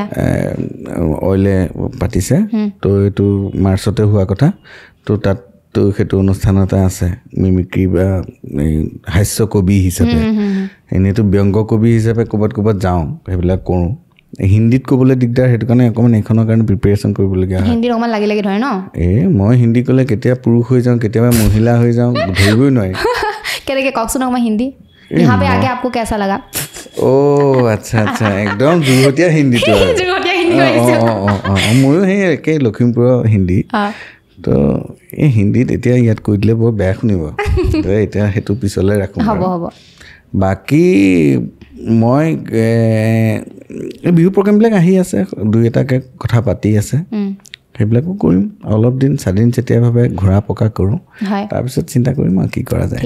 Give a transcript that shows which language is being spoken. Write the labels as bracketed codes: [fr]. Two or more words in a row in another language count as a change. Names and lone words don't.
[as] অইলে পাতিছে তো এইটো মাৰ্চতে হোৱা কথা তো তাত তো সেইটো অনুষ্ঠান এটা আছে মিমিক্ৰি বা হাস্য কবি হিচাপে এনেইতো ব্যংগ কবি হিচাপে ক'ৰবাত যাওঁ সেইবিলাক কৰোঁ হিন্দীত ক'বলৈ দিগদাৰ সেইটো কাৰণে অকণমান এইখনৰ কাৰণে প্ৰিপেৰেশ্যন কৰিবলগীয়া হয় হিন্দীত অকণমান লাগি ধৰে ন মই হিন্দী ক'লে কেতিয়া পুৰুষ হৈ যাওঁ কেতিয়াবা মহিলা হৈ যাওঁ ধৰিবই নোৱাৰি কেনেকৈ কওকচোন অকণমান হিন্দী [hi] यहाँ पे आके आपको कैसा लगा [as] আচ্ছা আচ্ছা একদম যুগতীয়া হিন্দীটো ময়ো সেই একে লখিমপুৰৰ হিন্দী তো এই হিন্দীত এতিয়া ইয়াত কৈ দিলে বৰ বেয়া শুনিব এতিয়া সেইটো পিছলৈ ৰাখোঁ হ'ব বাকী মই এই বিহু প্ৰগ্ৰেমবিলাক আহি আছে দুই এটাকৈ কথা পাতি আছে সেইবিলাকো কৰিম অলপ দিন স্বাধীন চেতিয়াভাৱে ঘূৰা পকা কৰোঁ তাৰপিছত চিন্তা কৰিম আৰু কি কৰা যায়